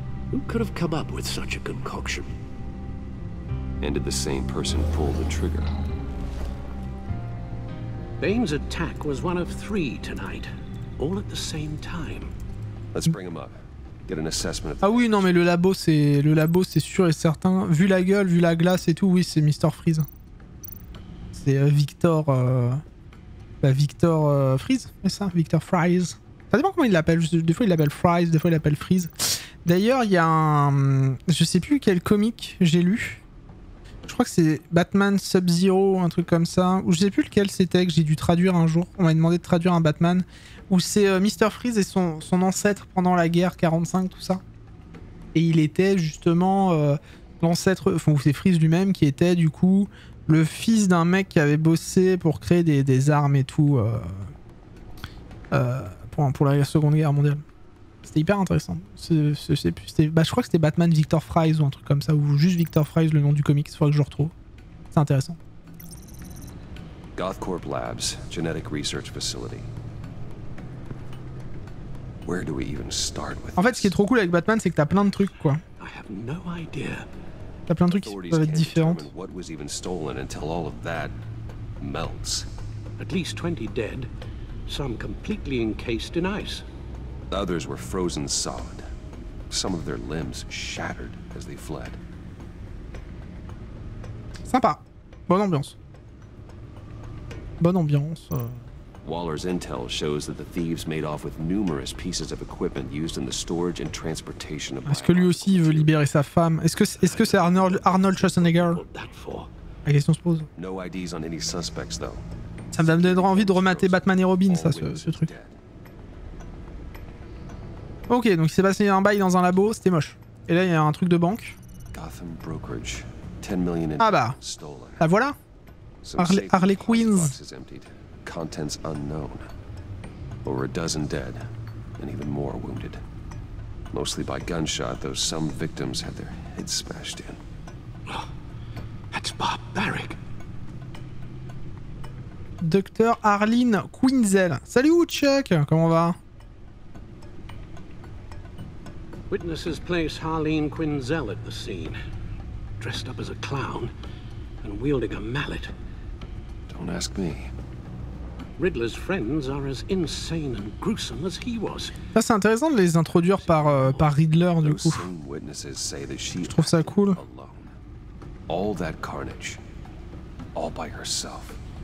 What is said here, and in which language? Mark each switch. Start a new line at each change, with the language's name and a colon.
English: Who could have come up with such a concoction? And did the same person pull the trigger? Bane's attack was one of 3 tonight, all at the same time. Let's bring him up. Get an assessment of the...
French: Ah oui, non mais le labo c'est sûr et certain. Vu la gueule, vu la glace et tout, oui, c'est Mr. Freeze. C'est Victor Victor Freeze, c'est ça, Victor Fries. Ça dépend comment il l'appelle, des fois il l'appelle Fries, des fois il l'appelle Freeze. D'ailleurs, il y a un... Je sais plus quel comic j'ai lu. Je crois que c'est Batman Sub-Zero, un truc comme ça. Ou je sais plus lequel c'était que j'ai dû traduire un jour. On m'a demandé de traduire un Batman. Où c'est Mr. Freeze et son ancêtre pendant la guerre 45, tout ça. Et il était justement l'ancêtre... Enfin, c'est Freeze lui-même qui était du coup le fils d'un mec qui avait bossé pour créer des armes et tout. Pour la Seconde Guerre mondiale. C'était hyper intéressant. Je crois que c'était Batman Victor Fries ou un truc comme ça, ou juste Victor Fries, le nom du comic, il faudrait que je le retrouve. C'est intéressant.
English: Gothcorp Labs, Genetic Research Facility. Where do we even start with?
French: En fait, ce qui est trop cool avec Batman, c'est que t'as plein de trucs, quoi. T'as plein de trucs qui peuvent être différents.
English: What was even stolen until all of that melts? At least 20 dead. Some completely encased in ice. Others were frozen solid. Some of their limbs shattered as they fled.
French: Sympa. Bonne ambiance. Bonne ambiance.
English: Waller's intel shows that the thieves made off with numerous pieces of equipment used in the storage and transportation of...
French: Est-ce que lui aussi il veut libérer sa femme? Est-ce que c'est Arnold Schwarzenegger? La question se pose.
English: No IDs on any suspects though.
French: Ça me donnera envie de remater Batman et Robin, ça, ce truc. Ok, donc il s'est passé un bail dans un labo, c'était moche. Et là, il y a un truc de banque. Ah bah, la voilà. Harley Quinn.
English: Contents unknown. Over a dozen dead, and even more wounded. Mostly by gunshot, though some victims had their heads smashed in. Oh, that's barbaric.
French: Dr. Arlene Quinzel. Salut Chuck, comment va?
English: Witnesses place Harleen Quinzel at the scene, dressed up as a clown and wielding a mallet. Don't ask me. Riddler's friends are as insane and gruesome as he was.
French: Ça c'est intéressant de les introduire par Riddler du coup. Je trouve ça cool.
English: All that carnage, all by herself.